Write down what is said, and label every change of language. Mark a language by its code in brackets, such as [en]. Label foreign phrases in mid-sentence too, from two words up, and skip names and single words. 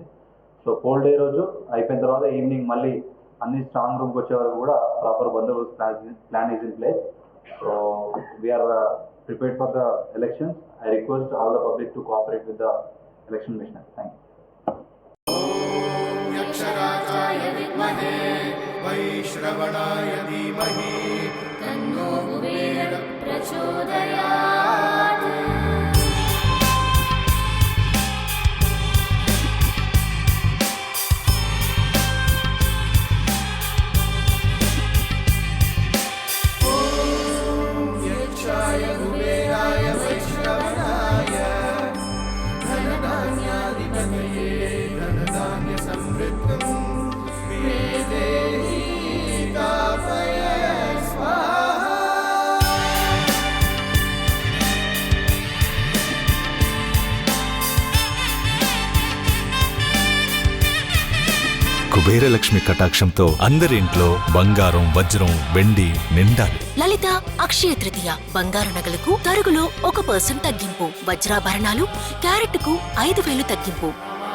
[te] సో [en] poll day [te] రోజు అయిపోయిన తర్వాత ఈవినింగ్ మళ్ళీ అన్ని [en] strong roomకి [te] వచ్చే వరకు కూడా ప్రాపర్ బందోబస్తు [en] plan is in place. so we are prepared for the elections. I request all the public to cooperate with the election mission. thank you. [sa] यक्षराजाय विद्महे वैश्रवणाय धीमहि तन्नो कुबेर प्रचोदयात्। यक्षाय कुबेराय वैश्रवणाय धनधान्याधिपतये धनधान्य समृद्धं मे देहि तापय स्वाहा। [te] కుబేరలక్ష్మి కటాక్షంతో అందరింట్లో బంగారం, వజ్రం, వెండి నిండాలి. లలిత అక్షయ తృతీయ బంగారు నగలకు తరుగులో 1% తగ్గింపు, వజ్రాభరణాలు క్యారెట్కు 5,000 తగ్గింపు.